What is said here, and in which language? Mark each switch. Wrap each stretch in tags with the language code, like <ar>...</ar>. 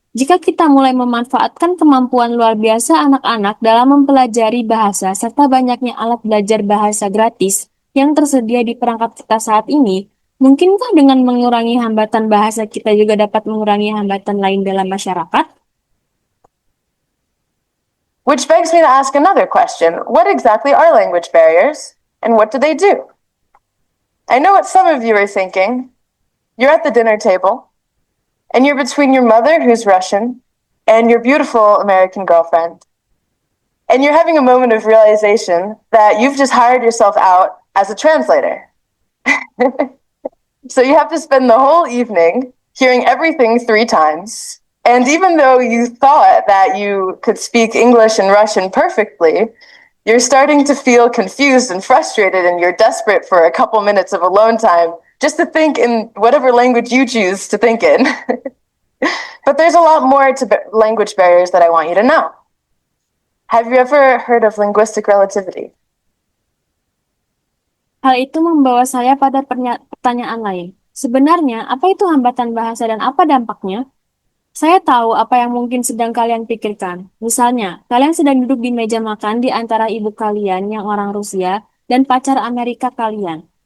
<id>Jika kita mulai memanfaatkan kemampuan luar biasa anak-anak dalam mempelajari bahasa serta banyaknya alat belajar bahasa gratis yang tersedia di perangkat kita saat ini, mungkinkah dengan mengurangi hambatan bahasa kita juga dapat mengurangi hambatan lain dalam masyarakat?</id> <en>Which begs me to ask another question. What exactly are language barriers, and what do they do? I know what some of you are thinking. You're at the dinner table, and you're between your mother, who's Russian, and your beautiful American girlfriend. And you're having a moment of realization that you've just hired yourself out as a translator. So you have to spend the whole evening hearing everything 3 times. And even though you thought that you could speak English and Russian perfectly, you're starting to feel confused and frustrated, and you're desperate for a couple minutes of alone time just to think in whatever language you choose to think in. But there's a lot more to language barriers that I want you to know. Have you ever heard of linguistic relativity?</en> <id>Hal itu membawa saya pada pertanyaan lain. Sebenarnya, apa itu hambatan bahasa dan apa dampaknya? Saya tahu apa yang mungkin sedang kalian pikirkan. Misalnya, kalian sedang duduk di meja makan di antara ibu kalian yang orang Rusia dan pacar Amerika kalian.</id>